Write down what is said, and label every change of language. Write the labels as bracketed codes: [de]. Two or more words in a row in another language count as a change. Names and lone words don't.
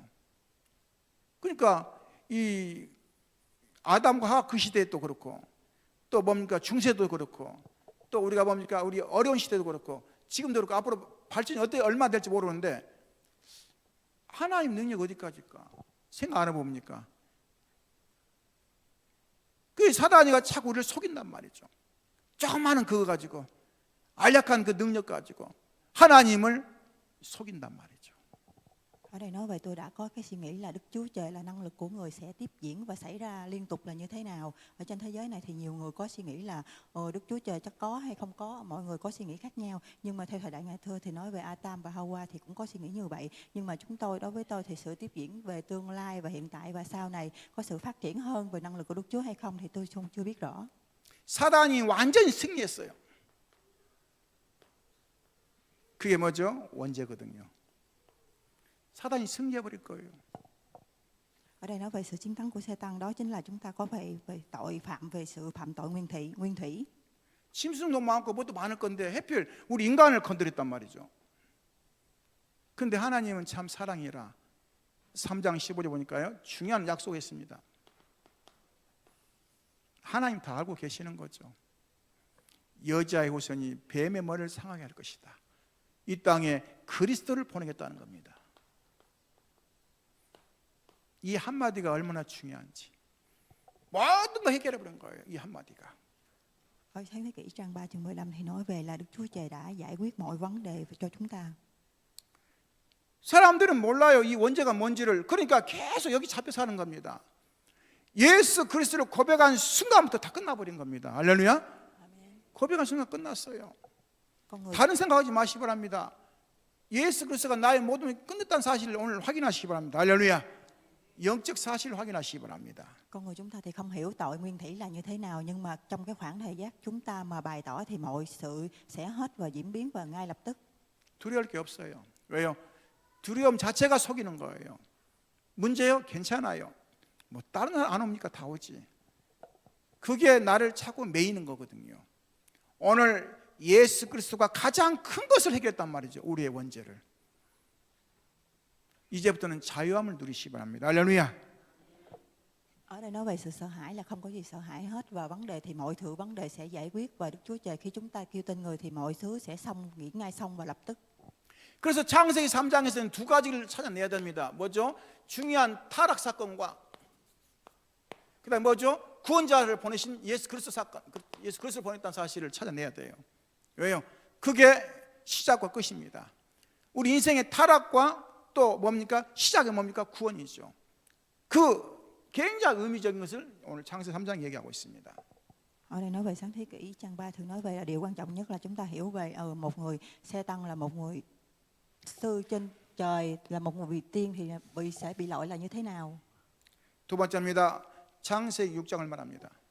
[ko] 그러니까 이 아담과 하와 그 시대에 또 그렇고, 또 뭡니까 중세도 그렇고, 또 우리가 뭡니까 우리 어려운 시대도 그렇고, 지금도 그렇고, 앞으로 발전이 어떻게 얼마 될지 모르는데 하나님 능력 어디까지일까 생각 안 해봅니까? 그 사단이가 자꾸 우리를 속인단 말이죠. 조그마한 그거 가지고, 알약한 그 능력 가지고 하나님을 속인단 말이죠. [vi] Ở đây nói về tôi đã có cái suy nghĩ là Đức Chúa Trời là năng lực của người sẽ tiếp diễn và xảy ra liên tục là như thế nào. Ở trên thế giới này thì nhiều người có suy nghĩ là Đức Chúa Trời chắc có hay không có, mọi người có suy nghĩ khác nhau. Nhưng mà theo thời đại Ngày Thơ thì nói về Adam và Hawa thì cũng có suy nghĩ như vậy. Nhưng mà đối với tôi thì sự tiếp diễn về tương lai và hiện tại và sau này có sự phát triển hơn về năng lực của Đức Chúa hay không thì tôi chưa biết rõ. [ko] 사단이 완전히 승리했어요. 그게 뭐죠? 원죄거든요. 사단이 승리해버릴 거예요. [vi] Ở đây nói về sự chiến thắng của Satan, đó chính là chúng ta có về tội phạm, về sự phạm tội nguyên thủy. [ko] 짐승도 많고 뭣도 많을 건데 하필 우리 인간을 건드렸단 말이죠. 그런데 하나님은 참 사랑이라 3장 15절 보니까요, 중요한 약속했습니다. 하나님 다 알고 계시는 거죠. 여자의 후손이 뱀의 머리를 상하게 할 것이다. 이 땅에 그리스도를 보내겠다는 겁니다. 이 한마디가 얼마나 중요한지 모든 걸 해결해 버린 거예요. 이 한마디가. [vi] Ở Sáng Thế Kỷ trang 3 chương 15 thì nói về là Đức Chúa Trời đã giải quyết mọi vấn đề cho chúng ta. [ko] 사람들은 몰라요, 이 원죄가 뭔지를. 그러니까 계속 여기 잡혀 사는 겁니다. 예수 그리스도를 고백한 순간부터 다 끝나버린 겁니다. 할렐루야. 고백한 순간 끝났어요. 다른 생각하지 마시기 바랍니다. 예수 그리스도가 나의 모든 걸 끝냈다는 사실을 오늘 확인하시기 바랍니다. 할렐루야. 영적 사실을 확인하시기 바랍니다. [vi] Con người chúng ta thì không hiểu tội nguyên thủy là như thế nào, nhưng mà trong cái khoảng thời gian chúng ta mà bày tỏ thì mọi sự sẽ hết và diễn biến và ngay lập tức. [ko] 두려울 게 없어요. 왜요? 두려움 자체가 속이는 거예요. 문제요? 괜찮아요. 뭐 다른 사람 안 옵니까? 다 오지. 그게 나를 자꾸 매이는 거거든요. 오늘 예수 그리스도가 가장 큰 것을 해결했단 말이죠. 우리의 원죄를. 이제부터는 자유함을 누리시기 바랍니다. 할렐루야. [vi] Ở đây nói về sự sợ hãi là không có gì sợ hãi hết, và vấn đề thì mọi thứ vấn đề sẽ giải quyết, và Đức Chúa Trời khi chúng ta kêu tên người thì mọi thứ sẽ xong, nghĩ ngay xong và lập tức. [ko] 그래서 창세기 3장에서는 두 가지를 찾아내야 됩니다. 뭐죠? 중요한 타락 사건과 그다음에 뭐죠? 구원자를 보내신 예수 그리스도 사건, 예수 그리스도를 보냈다는 사실을 찾아내야 돼요. 왜요? 그게 시작과 끝입니다. 우리 인생의 타락과 또 뭡니까? 시작이 뭡니까? 구원이죠. 그 굉장히 의미적인 것을 오늘 창세기 3장 얘기하고 있습니다. [vi] Ở đây nói về Sáng Thế Kỷ trang 3 thường nói về là điều quan trọng nhất là chúng ta hiểu về một người Sê-tăng là một người sư trên trời, là một người vị tiên thì sẽ bị lỗi là như thế nào. [ko] 두 번째입니다. 창세기 6장을 말합니다.